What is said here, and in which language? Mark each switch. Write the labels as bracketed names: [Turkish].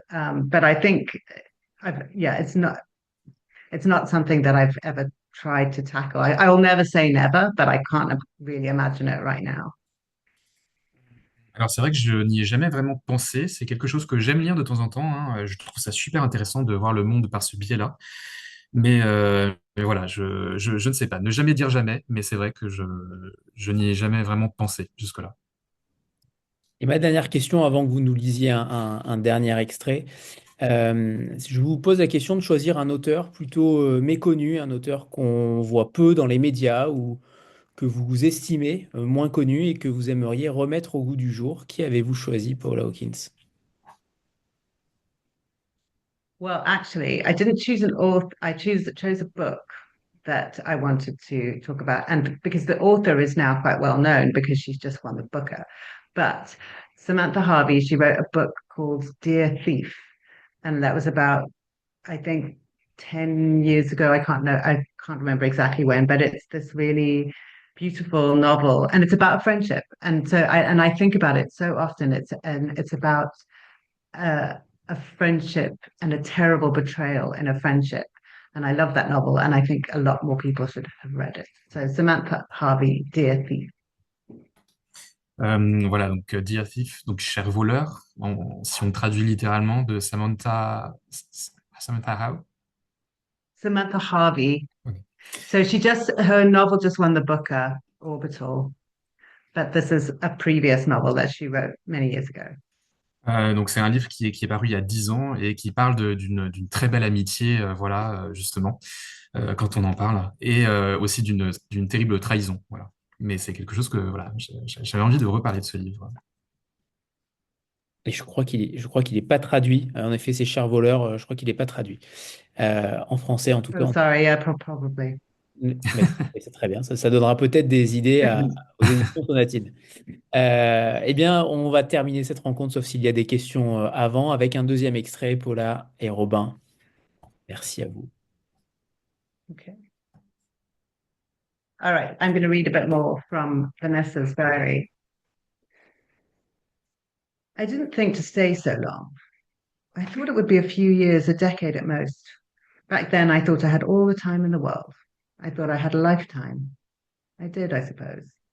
[English] But I think yeah, it's not something that I've ever tried to tackle. I will never say never, but I can't really imagine it right now. [French] Alors c'est vrai que je n'y ai jamais vraiment pensé. C'est quelque chose que j'aime lire de temps en temps, hein. Je trouve ça super intéressant de voir le monde par ce biais-là. Mais voilà, je ne sais pas. Ne jamais dire jamais, mais c'est vrai que je n'y ai jamais vraiment pensé jusque-là. Et ma dernière question avant que vous nous lisiez un dernier extrait, je vous pose la question de choisir un auteur plutôt méconnu, un auteur qu'on voit peu dans les médias ou que vous estimez moins connu et que vous aimeriez remettre au goût du jour. Qui avez-vous choisi, Paula Hawkins? [English] Well, actually, I didn't choose an author. Chose a book that I wanted to talk about, and because the author is now quite well known because she's just won the Booker. But Samantha Harvey, she wrote a book called Dear Thief, and that was about, I think, 10 years ago. I can't remember exactly when, but it's this really beautiful novel, and it's about friendship. And I think about it so often. It's about uh, a friendship and a terrible betrayal in a friendship. And I love that novel, and I think a lot more people should have read it. So Samantha Harvey, Dear Thief. [French] Voilà, donc Dear Thief, donc cher voleur, si on traduit littéralement de Samantha Howe. Samantha Harvey. Ok. [English] So her novel just won the Booker, Orbital, but this is a previous novel that she wrote many years ago. [French] Donc c'est un livre qui est paru il y a 10 ans et qui parle d'une très belle amitié, voilà, justement, quand on en parle, et aussi d'une terrible trahison, voilà. Mais c'est quelque chose que voilà, j'avais envie de reparler de ce livre. Et je crois qu'il est pas traduit. En effet, c'est Cher voleur, je crois qu'il est pas traduit. En français, en tout cas. [English] Oh, sorry, yeah, probably. [French] Mais c'est très bien. Ça donnera peut-être des idées aux éditions Sonatine. Eh bien, on va terminer cette rencontre, sauf s'il y a des questions avant, avec un deuxième extrait, Paula et Robin. Merci à vous. [English] Okay. All right, I'm going to read a bit more from Vanessa's diary. I didn't think to stay so long. I thought it would be a few years, a decade at most. Back then, I thought I had all the time in the world. I thought I had a lifetime. I did, I suppose.